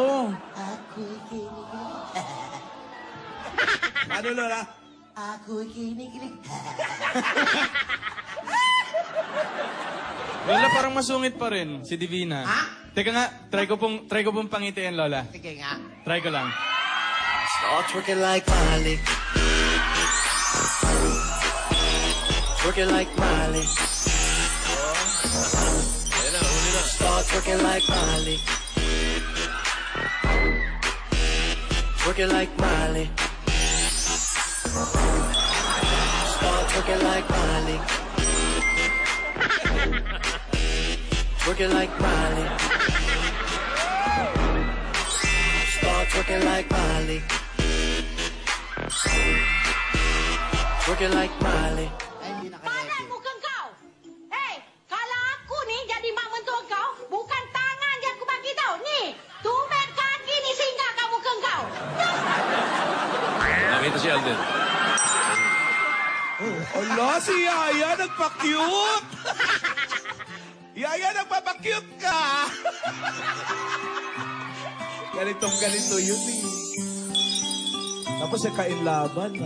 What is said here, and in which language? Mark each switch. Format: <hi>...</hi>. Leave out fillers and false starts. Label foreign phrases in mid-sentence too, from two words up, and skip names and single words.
<tl>Ako'y kinikilig. Ano, Lola? Ako'y kinikilig. Lola, parang masungit pa rin, si Divina. Ha? Teka nga, try ko pong pangitiin, Lola. Sige nga. Try ko lang.</tl> <en>Start working like Malik. Working like Miley. Start working like Miley. Working like Miley. Start working like Miley. Working like Miley. Start working like Miley. Working like Miley.</en> <ms>Tangan muka kau. Hei, kalau aku ni jadi mak mentua kau, bukan tangan yang aku bagi tau. Ni, tumit kaki ni singgah kat muka kau.</ms> <tl>Nakita si Alden. Ala, si Yaya nagpa-cute. Yaya, nagpapa-cute ka. Ganito yun eh. Tapos sa kainlaban na.</tl>